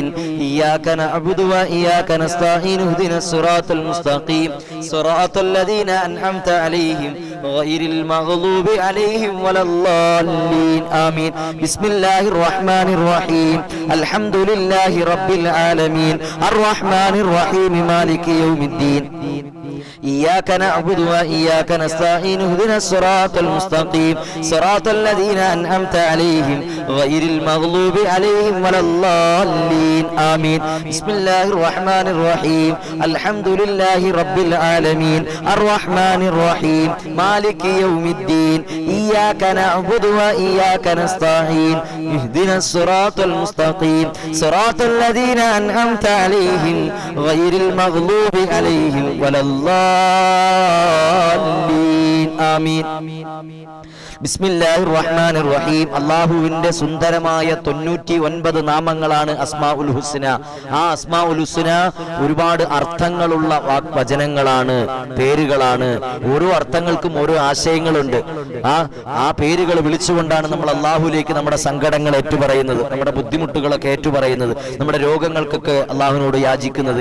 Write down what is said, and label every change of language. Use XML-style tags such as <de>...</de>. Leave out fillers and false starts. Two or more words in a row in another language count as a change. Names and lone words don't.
<ar>إياك نعبد وإياك نستعين اهدنا الصراط المستقيم. صراط الذين أنعمت عليهم غير المغضوب عليهم ولا الضالين. آمين بسم الله الرحمن الرحيم الحمد لله رب العالمين. الرحمن الرحيم مالك يوم الدين. إياك نعبد وإياك نستعين. اهدنا الصراط المستقيم. صراط الذين أنعمت عليهم غير المغضوب عليهم ولا الضالين. آمين. بسم الله الرحمن الرحيم. الحمد لله رب العالمين. الرحمن الرحيم. مالك يوم الدين. إياك نعبد وإياك نستعين. اهدنا الصراط المستقيم. صراط الذين أنعمت عليهم غير المغضوب عليهم ولا الضالين. آمين. بسم الله الرحمن الرحيم.</ar> <ml>അല്ലാഹുവിന്റെ സുന്ദരമായ 99 നാമങ്ങളാണ്</ml> <ar>الأسماء الحسنى.</ar> <ml>ആ</ml> <ar>الأسماء الحسنى</ar> <ml>ഒരുപാട് അർത്ഥങ്ങളുള്ള വചനങ്ങളാണ്, പേരുകളാണ്. ഓരോ അർത്ഥങ്ങൾക്കും ഓരോ ആശയങ്ങളുണ്ട്. ആ പേരുകൾ വിളിച്ചുകൊണ്ടാണ് നമ്മൾ അല്ലാഹുവിലേക്ക് നമ്മുടെ സങ്കടങ്ങൾ ഏറ്റുപറയുന്നത്, നമ്മുടെ ബുദ്ധിമുട്ടുകളൊക്കെ ഏറ്റുപറയുന്നത്, നമ്മുടെ രോഗങ്ങൾക്കൊക്കെ അല്ലാഹുവിനോട് യാചിക്കുന്നത്.</ml>